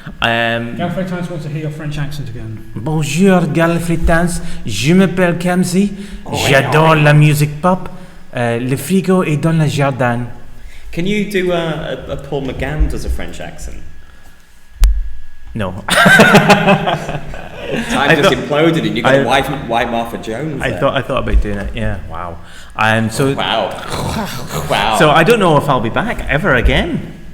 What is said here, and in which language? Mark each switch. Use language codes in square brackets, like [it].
[en] Galfrey wants to hear your French accent again. [fr] Bonjour Galfritans, je m'appelle Kamsi, j'adore la musique pop, le frigo est dans le jardin. [en] Can you do a Paul McGann does a French accent? No. Time just imploded and you got white Martha Jones I there. thought about doing it. Yeah. Wow. So Wow. So I don't know if I'll be back ever again.